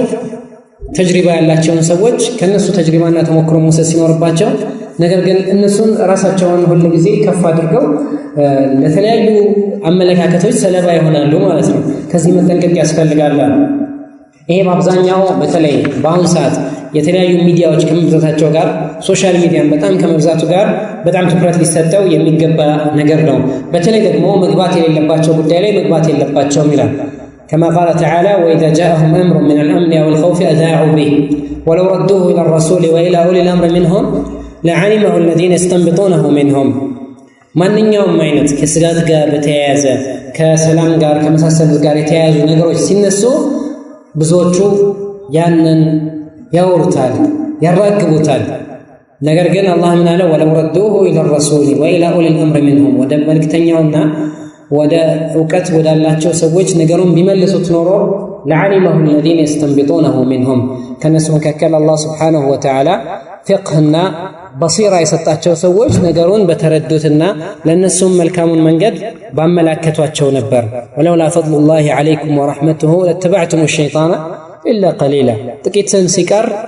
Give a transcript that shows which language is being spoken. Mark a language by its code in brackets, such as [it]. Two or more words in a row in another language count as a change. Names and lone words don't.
[am] ተጅሪባ ያላቸውን ሰዎች ከነሱ ተጅሪባና ተሞክሮ መውሰድ ሲኖርባቸው፣ ነገር ግን እነሱን ራሳቸውን ሁሉ ጊዜ ከፍ አድርገው ለተለያዩ አመለካከቶች ሰለባ ይሆናሉ ማለት ነው። ከዚህ መጠንቀቅ ያስፈልጋል። ይሄ በአብዛኛው በተለይ በአሁኑ ሰዓት የተለያዩ ሚዲያዎች ከመብዛታቸው ጋር [en] social media [am] በጣም ከመብዛቱ ጋር በጣም ትኩረት ሊሰጠው የሚገባ ነገር ነው። በተለይ ደግሞ መግባት የሌለባቸው ጉዳይ ላይ መግባት የለባቸውም ይላል። كما قال تعالى [ar] وإذا جاءهم أمر من الأمن أو الخوف أذاعوا به ولو ردوه إلى الرسول وإلى أولي الأمر منهم لعلمه الذين يستنبطونه منهم [am] ማንኛውም አይነት ከስጋት ጋር በተያያዘ ከሰላም ጋር ከመሳሰሉት ጋር የተያያዙ ነገሮች ሲነሱ ብዙዎቹ ያንን ያወሩታል፣ ያራግቡታል። ነገር ግን አላህ ምን አለ? [ar] ولو ردوه إلى رسول وإلى أولي أمر منهم [am] ወደ መልክተኛውና ወደ እውቀት ወዳላቸው ሰዎች ነገሩን ቢመልሱት ኖሮ [ar] لعلمه الذين يستنبطونه منهم [am] ከነሱ መካከል አላህ [ar] سبحانه وتعالى [am] ፍቅህና በሲራ የሰጣቸው ሰዎች ነገሩን በተረዱትና ለነሱም መልካሙን መንገድ ባመላከቷቸው ነበር። [ar] ولولا فضل الله عليكم ورحمته لاتبعتم الشيطان إلا قليلا። [am] ጥቂትን ሲቀር